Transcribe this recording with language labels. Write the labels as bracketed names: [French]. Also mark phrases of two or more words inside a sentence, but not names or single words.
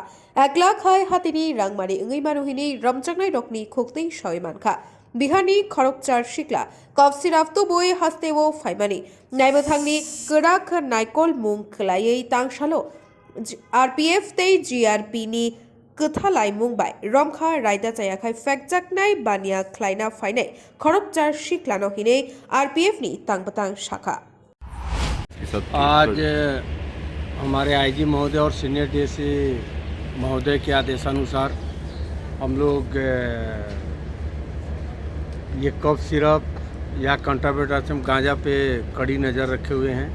[Kok Borok] Aglak Hai Hatini Rangmari Ungimanuhini, Ramchagnai Dokni Kokni Shoy Manka, Bihani Korokchar Shikla, Kovsiraftu Boy Hastevo Faimani, Naibathangni, Kurak Naikol Mung Klaye Tangshalo, RPF Te GRP ni Kuthalai Mumbai, Romkha Raida Tayakai Fakjaknai Bania Kleina Fine, Korokchar Shiklano Hine, RPF ni Tangpatang Shaka. [Hindi] आज हमारे आईजी महोदय और सीनियर डीएसपी महोदय के आदेशानुसार हम लोग ये कफ सिरप या कंट्राबेंड गांजा पे कड़ी नज़र रखे हुए हैं।